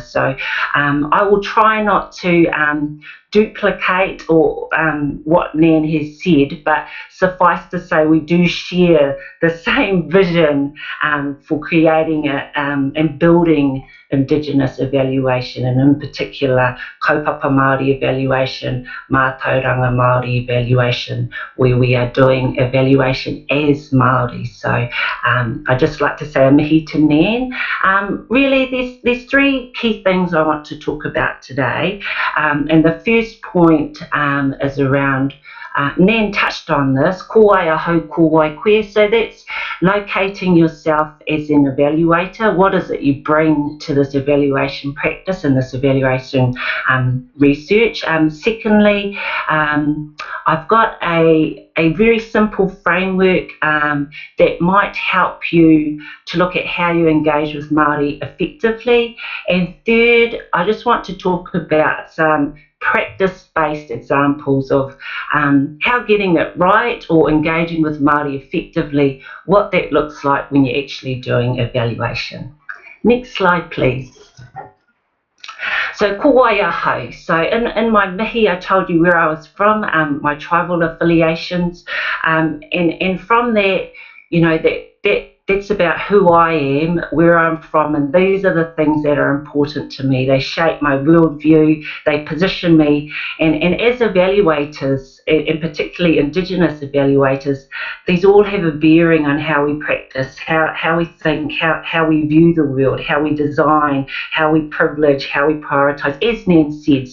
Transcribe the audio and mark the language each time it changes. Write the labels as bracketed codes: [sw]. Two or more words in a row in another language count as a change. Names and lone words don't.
[en] So I will try not to duplicate or what Nan has said, but suffice to say we do share the same vision for creating and building Indigenous evaluation, and in particular [mi] kaupapa Māori [en] evaluation evaluation, [mi] Mātauranga Māori [en] evaluation, where we are doing evaluation as Māori. So I'd just like to say a mihi to Nan. Really, there's three key things I want to talk about today. And the first point is around, Nan touched on this, [mi] ko ai aho, ko ai koe. [en] So that's locating yourself as an evaluator. What is it you bring to this evaluation practice and this evaluation research? Secondly, I've got a very simple framework that might help you to look at how you engage with Māori effectively. And third, I just want to talk about some practice-based examples of how getting it right or engaging with Māori effectively, what that looks like when you're actually doing evaluation. Next slide, please. So [mi] ko ai aho. [en] So in my mihi, I told you where I was from, my tribal affiliations, and from that, you know, that's about who I am, where I'm from, and these are the things that are important to me. They shape my worldview, they position me, and as evaluators, and particularly Indigenous evaluators, these all have a bearing on how we practice, how we think, how we view the world, how we design, how we privilege, how we prioritise, as Nan said.